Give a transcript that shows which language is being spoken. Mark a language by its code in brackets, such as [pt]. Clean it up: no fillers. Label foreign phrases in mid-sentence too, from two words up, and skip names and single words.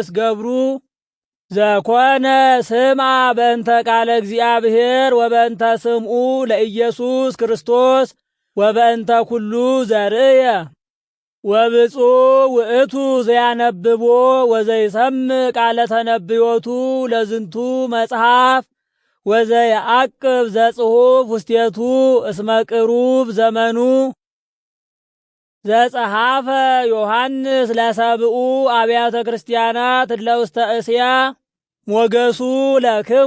[gez] ገብሩ ዘኮነ ስምዐ በእንተ ቃለ እግዚአብሔር ወበእንተ ስምዑ ለኢየሱስ ክርስቶስ ወበእንተ ኩሉ ዘርእየ ወብፁዕ ውእቱ ዘያነብቦ ወዘይሰምዕ ቃለ ተነብዮቱ ለዝንቱ መጽሐፍ ወዘየዐቅብ ዘጽሑፍ ውስቴቱ እስመ ቅሩብ ዘመኑ ዘጸሐፈ ዮሐንስ ለሰብኡ አብያተ ክርስቲያናት እለ ውስተ እስያ ሞገሱ ለክሙ